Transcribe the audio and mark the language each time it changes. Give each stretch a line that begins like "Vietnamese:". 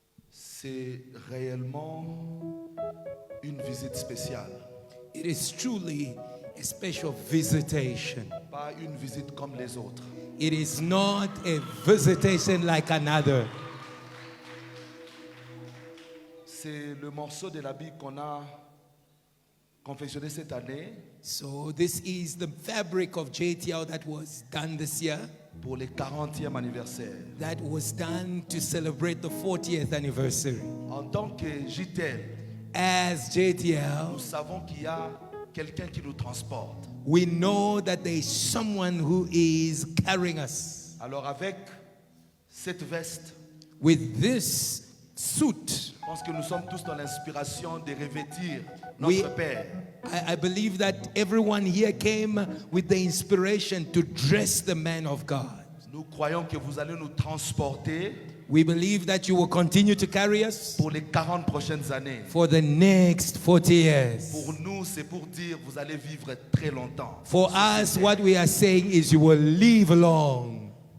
French: C'est réellement une visite spéciale.
English: It is truly a special visitation.
French: Pas une visite comme les autres.
English: It is not a visitation like another.
French: C'est le morceau de la Bible qu'on a confectionné cette année.
English: So this is the fabric of JTL that was done this year.
French: Pour le 40e anniversaire.
English: That was done to celebrate the 40th anniversary.
French: En tant que JTL,
English: as JTL,
French: nous savons qu'il y a quelqu'un qui nous transporte.
English: We know that there is someone who is carrying us.
French: Alors avec cette veste,
English: with this suit,
French: pense que nous sommes tous dans l'inspiration de revêtir notre Père.
English: I believe that everyone here came with the inspiration to dress the man of God.
French: Nous croyons que vous allez nous transporter.
English: We believe that you will continue to carry us
French: pour les 40 prochaines années.
English: For the next 40 years.
French: Pour nous, c'est pour dire vous allez vivre très longtemps.
English: For us, what we are saying is you will live long.